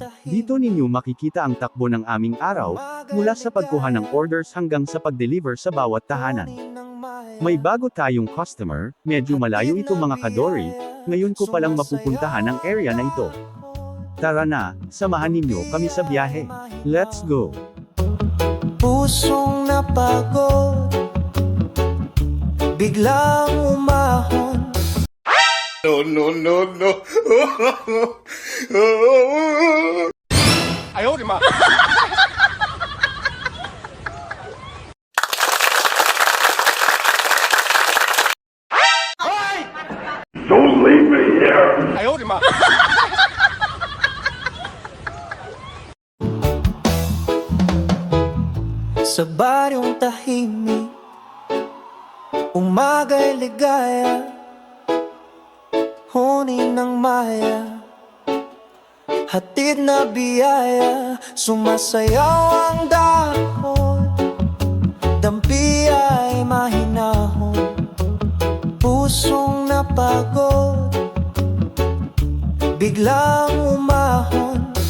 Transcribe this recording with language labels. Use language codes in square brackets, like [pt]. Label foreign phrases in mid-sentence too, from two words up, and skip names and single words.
[tl] Dito ninyo makikita ang takbo ng aming araw, mula sa pagkuha ng orders hanggang sa pag-deliver sa bawat tahanan. May bago tayong customer, medyo malayo ito mga ka-Dory, ngayon ko palang mapupuntahan ang area na ito. Tara na, samahan ninyo kami sa biyahe. [en] Let's go! [tl] Pusong napagod, biglang umahon. [en] No, no, no, no. [zh] 哎呦我的妈！ [en] Don't leave me here! [zh] 哎呦我的妈！ [tl] Sa baryong tahimik, umaga'y ligaya, huni ng maya, hatid na biyaya, sumasayaw ang dahon, dampi ay mahinahon, pusong napagod, biglang umahon.